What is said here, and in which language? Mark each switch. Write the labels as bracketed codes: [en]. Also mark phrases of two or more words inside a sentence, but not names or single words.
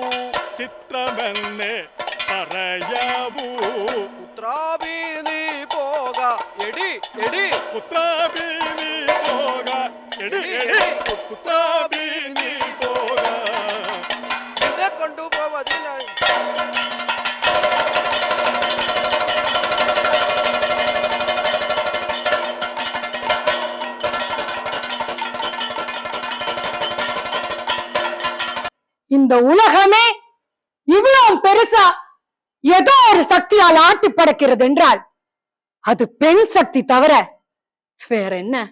[ml] ചിത്രമെന്നേ പറയാവൂ പുത്രാഭി നീ പോക എടി എടി പുത്രാഭി നീ പോക എടി എടി പുത്രാഭി നീ പോക നിന്നെ കൊണ്ടുപോവതിനായി [ta] இந்த உலகமே இவ்வளவு பெருசா ஏதோ ஒரு சக்தியால் ஆட்டி படைக்கிறது என்றால் அது பெண் சக்தி தவிர வேற என்ன?